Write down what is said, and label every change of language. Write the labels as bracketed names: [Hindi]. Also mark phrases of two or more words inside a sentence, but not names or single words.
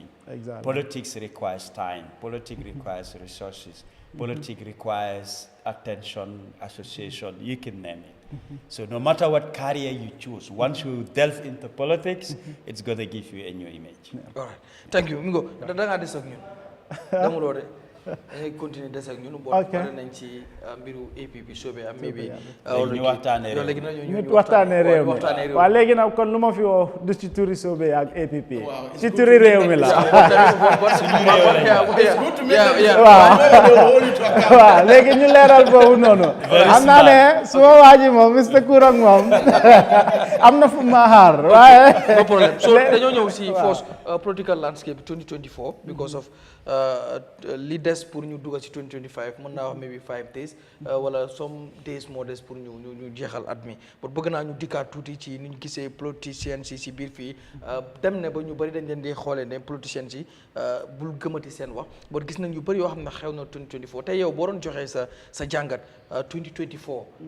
[English] Exactly. Politics requires time. Politics requires resources. Politics requires attention, association, you can name it. So no matter what career you choose, once you delve into politics, it's going to give you a new image. All right. Thank you. Mingo, [Wolof] da nga des ak ñun. Damu lore. Dañuy continuer des ak ñun bo pare nañ ci mbiru APP Sobeya maybe ñu waxtaanee ñu waxtaanee réew mi waaw léegi nag kon lu ma fi woo du ci turi Sobeya ak APP ci turi réew mi la waaw léegi ñu leeral boobu noonu xam naa ne su ma waaji moom Mr. Kurang moom am na fu ma xaar waaye [English] no problem [Wolof] so dañoo ñëw si [English] force political landscape 2024 because of [Wolof] li des pour ñu dugg ci 2025 mën naa wax [English] maybe 5 days [Wolof] wala [English] some days [Wolof] moo des pour ñu jeexal at mi pour bëgg naa ñu dikkaat tuuti ci ni ñu gisee politiciens yi si biir fii dem ne ba ñu bëri dañ leen di xoolee ne politiciens yi bul gëmati seen wax ba gis nañ yu bëri yoo xam ne xew na 2024 tey yow boo doon joxee sa jàngat 2024